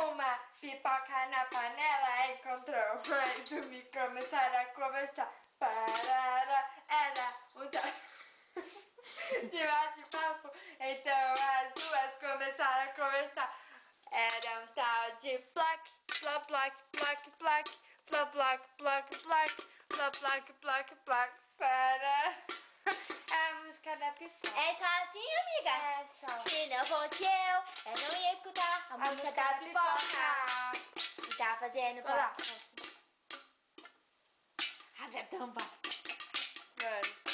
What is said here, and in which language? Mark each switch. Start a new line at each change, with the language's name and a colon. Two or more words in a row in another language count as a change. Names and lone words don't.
Portuguese: Uma pipoca na panela encontrou mais uma e começaram a conversar. Parara, era um tal de bate-papo. Então as duas começaram a conversar. Era um tal de plaque, plaque, plaque, plaque, plaque, plaque, plaque, plaque, plaque, plaque, plaque, plaque, para. É a música da pipoca. É só assim, amiga? É só. Se não fosse eu não ia escutar a música da pipoca. E tá fazendo Vai lá. Abre a tampa. Mano.